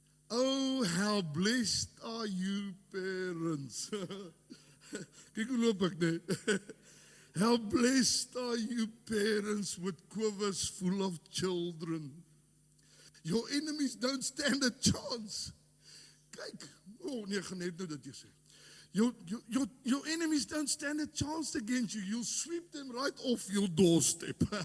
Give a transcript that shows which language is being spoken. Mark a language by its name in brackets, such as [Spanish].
[English] Oh, how blessed are you, parents. [Afrikaans] Kyk hoe loop ek net. [English] How blessed are you, parents, with quivers full of children. Your enemies don't stand a chance. [Afrikaans] Kyk, nee, ek gaan net nou dit jy sê. [English] Your enemies don't stand a chance against you. You'll sweep them right off your doorstep.